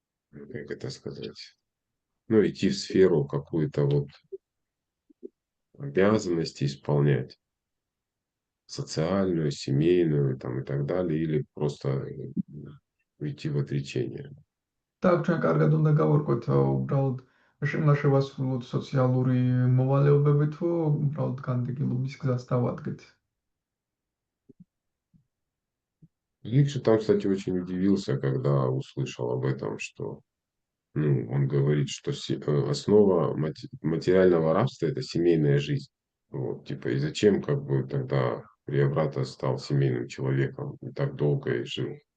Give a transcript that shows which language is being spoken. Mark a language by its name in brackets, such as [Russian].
[Russian] как это сказать, идти в сферу какую-то вот обязанности исполнять, социальную, семейную там и так далее, или просто уйти в отречение. [Georgian] Так, ჩვენ კარგად უნდა გავარკვევთ უბრალოდ უნდა შევასრულოთ სოციალური მოვალეობები თუ უბრალოდ განდეგილობის გზას დავადგეთ. [Russian] Ликши там, кстати, очень удивился, когда услышал об этом, что он говорит, что основа материального рабства – это семейная жизнь. Вот, и зачем как бы тогда Прияврата стал семейным человеком и так долго и жил